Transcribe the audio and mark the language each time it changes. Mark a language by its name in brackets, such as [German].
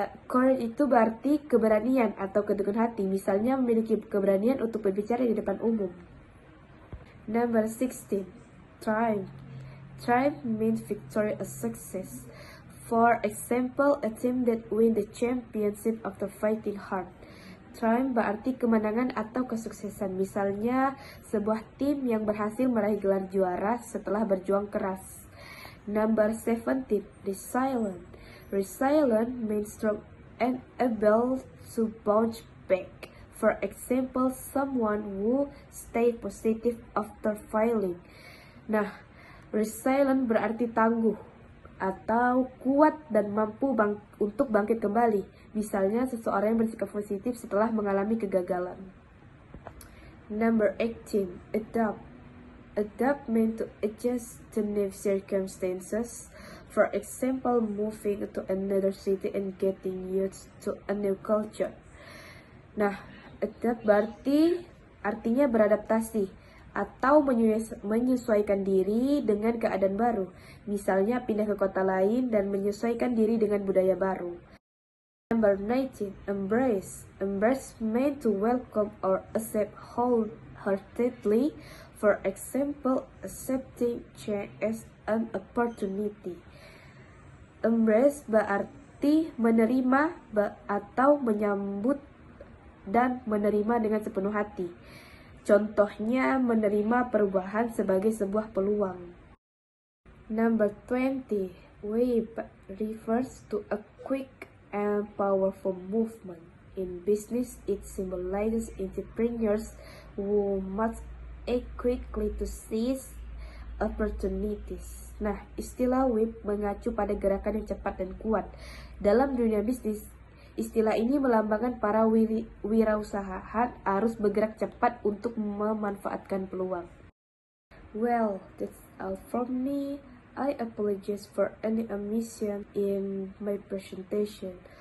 [Indonesian] Courage itu berarti keberanian atau keteguhan hati. Misalnya memiliki keberanian untuk berbicara di depan umum. [English] Number 16. Triumph. Triumph means victory or success. For example, a team that win the championship after fighting hard. [Indonesian] Triumph berarti kemenangan atau kesuksesan. Misalnya, sebuah tim yang berhasil meraih gelar juara setelah berjuang keras. [English] Number 17. Resilient. Resilient means strong and able to bounce back. For example, someone who stay positive after failing. [Indonesian] Nah, resilient berarti tangguh atau kuat dan mampu untuk bangkit kembali. Misalnya seseorang yang bersikap positif setelah mengalami kegagalan. [English] Number 18. Adapt. Adapt means to adjust to new circumstances. For example, moving to another city and getting used to a new culture. [Indonesian] Nah, adapt berarti artinya beradaptasi atau menyesuaikan diri dengan keadaan baru. Misalnya pindah ke kota lain dan menyesuaikan diri dengan budaya baru. [English] Number 19. Embrace. Embrace means to welcome or accept wholeheartedly. For example, accepting change as an opportunity. [Indonesian] Embrace berarti menerima atau menyambut dan menerima dengan sepenuh hati. Contohnya menerima perubahan sebagai sebuah peluang. [English] Number 20. Wave refers to a quick and powerful movement. In business, it symbolizes entrepreneurs who must act quickly to seize opportunities. [Indonesian] Nah, istilah wave mengacu pada gerakan yang cepat dan kuat. Dalam dunia bisnis, istilah ini melambangkan para wirausaha harus bergerak cepat untuk memanfaatkan peluang. [English] Well, that's all from me. I apologize for any omission in my presentation.